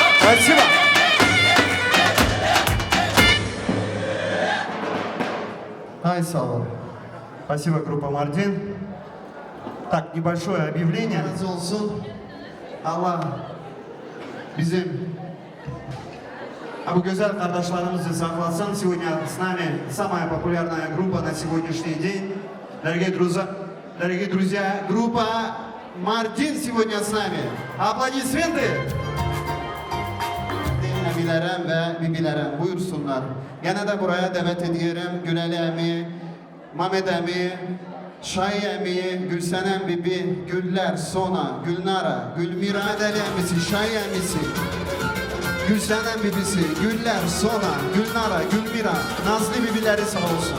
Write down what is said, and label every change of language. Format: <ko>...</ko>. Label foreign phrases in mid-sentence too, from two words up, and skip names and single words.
<ru>Спасибо. Ай, сало. Спасибо, группа Мартин. Так, небольшое объявление.</ru> <tr>Razı olsun. Allah bizim bu güzel kardeşlerimizi saklasın.</tr> <ru>Сегодня с нами самая популярная группа на сегодняшний день. Дорогие друзья, группа Мартин сегодня с нами. Аплодисменты.</ru> <tr>Abilerim ve bibilerim buyursunlar. Gene de buraya davet ediyorum. Güleli Emi, Mehmet Emi, Şahi Emi, Gülsenem Bibi, Güller, Sona, Gülnara, Gülmira Deli Emisi, Şahi Emisi, Gülsenem Bibisi, Güller, Sona, Gülnara, Gülmira, Nazlı Bibileri sağ olsun.</tr>